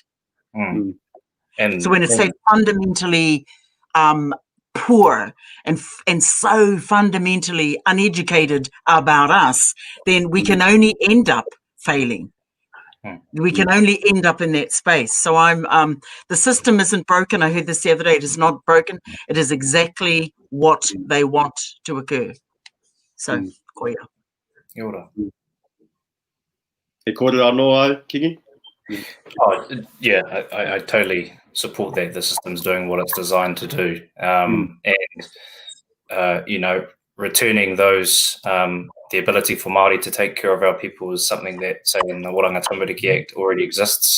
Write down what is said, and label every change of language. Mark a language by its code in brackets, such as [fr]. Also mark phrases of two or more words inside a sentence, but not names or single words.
[en] And so when it's so fundamentally poor and so fundamentally uneducated about us, then we can only end up failing. We can only end up in that space. So the system isn't broken. I heard this the other day. It is not broken. It is exactly what they want to occur. So, koia. [mi] Kia ora. [en] I totally support that. The system's doing what it's designed to do. Returning those, the ability for Māori to take care of our people is something that, say, in the Waranga Tamariki Act already exists.